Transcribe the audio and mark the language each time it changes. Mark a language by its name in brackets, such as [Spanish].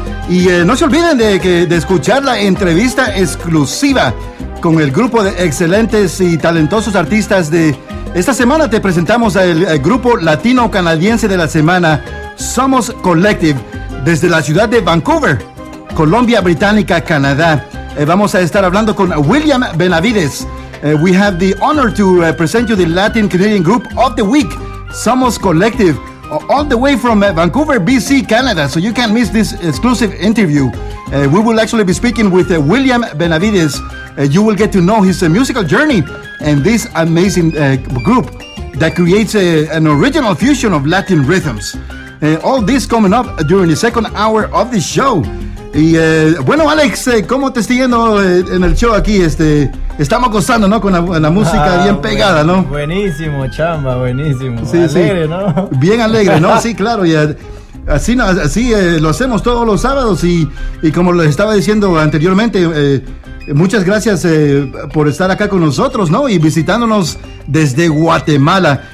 [Spanish] Y no se olviden de escuchar la entrevista exclusiva con el grupo de excelentes y talentosos artistas de esta semana. Te presentamos al grupo latino-canadiense de la semana, Somos Collective, desde la ciudad de Vancouver, Colombia Británica, Canadá. Vamos a estar hablando con William Benavides. [English] We have the honor to present you the Latin Canadian Group of the Week, Somos Collective. All the way from Vancouver, BC, Canada. So you can't miss this exclusive interview. We will actually be speaking with William Benavides. You will get to know his musical journey and this amazing group that creates an original fusion of Latin rhythms. All this coming up during the second hour of the show. [Spanish] Y bueno, Alex, ¿cómo te estoy yendo en el show aquí? Estamos gozando, ¿no? Con la música bien pegada, ¿no? Buenísimo, Chamba, buenísimo. Sí, alegre, sí. ¿No? Bien alegre, ¿no? Sí, claro. Y así no, así lo hacemos todos los sábados. Y como les estaba diciendo anteriormente, muchas gracias por estar acá con nosotros, ¿no? Y visitándonos desde Guatemala.